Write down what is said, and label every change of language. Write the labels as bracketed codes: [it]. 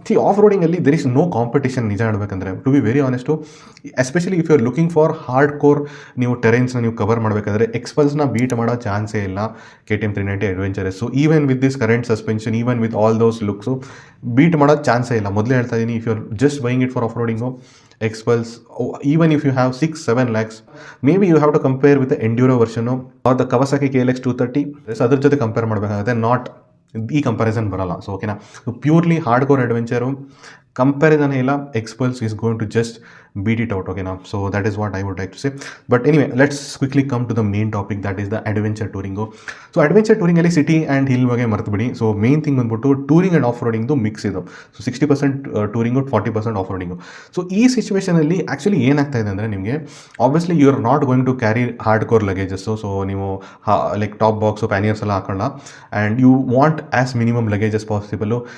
[en] off ರೋಡಿಂಗಲ್ಲಿ there is no competition, [kn] ನಿಜ ಹೇಳಬೇಕಂದ್ರೆ, [en] To be very honest. Especially if you are looking for hardcore [kn] ನೀವು ಟೆರೇನ್ಸ್ನ ನೀವು cover ಮಾಡಬೇಕಾದ್ರೆ ಎಕ್ಸ್ಪಲ್ಸ್ನ beet ಮಾಡೋ ಚಾನ್ಸೇ ಇಲ್ಲ [en] KTM 390 adventurous. Even with this current suspension, even with all those looks [kn] beet ಮಾಡೋದು ಚಾನ್ಸೇ ಇಲ್ಲ. ಮೊದಲೇ ಹೇಳ್ತಾ ಇದ್ದೀನಿ, [en] If you are just buying it for off roading, Xpulse, even if you have 6-7 lakhs, maybe you have to compare with the Enduro version or the Kawasaki KLX 230. [kn] ಅದ್ರ ಜೊತೆ compare ಮಾಡಬೇಕಾಗುತ್ತೆ, not ಈ ಕಂಪ್ಯಾರಿಸನ್ ಬರಲ್ಲ. ಸೊ ಓಕೆನಾ, purely hard core adventure comparison ಇಲ್ಲ. [en] Xpulse is going to just beat it out, okay now. So that is what I would like to say. But anyway, let's quickly come to the main topic, that is the adventure touring. [kn] So adventure touring ಅಲ್ಲಿ city and hill ಬಗ್ಗೆ ಮರ್ತುಬಿಡಿ. So main thing ಬಂದ್ಬಿಟ್ಟು touring and of ರೋಡಿಂಗ್ದು mix ಇದು. So 60% touring, 40% of roading. So ಈ ಸಿಚುವೇಷನಲ್ಲಿ actually ಏನಾಗ್ತಾ ಇದೆ ಅಂದರೆ, ನಿಮಗೆ obviously [en] You are not going to carry hardcore luggages. So ನೀವು like top box, panniers [kn] ಎಲ್ಲ ಹಾಕೊಳ್ಳ, [en] And you want as minimum luggages possible.